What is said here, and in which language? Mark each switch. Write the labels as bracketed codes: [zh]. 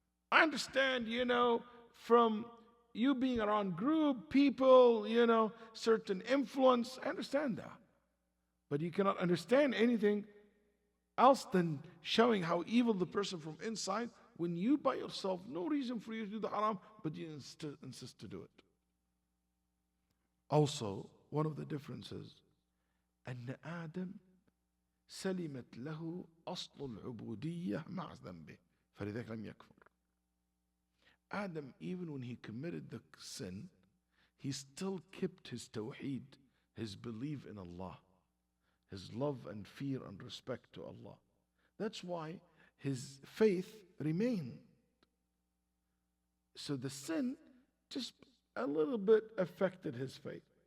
[en] I understand, from you being around group, people, certain influence. I understand that. But you cannot understand anything else than showing how evil the person from inside, when you by yourself, no reason for you to do the haram, but you insist to do it. Also, one of the differences, [ar] أن آدم سلمت له أصل العبودية مع ذنبه فلذلك لم يكفر. [en] Adam, even when he committed the sin, he still kept his tawheed, his belief in Allah, his love and fear and respect to Allah. That's why his faith remained. So the sin just a little bit affected his faith.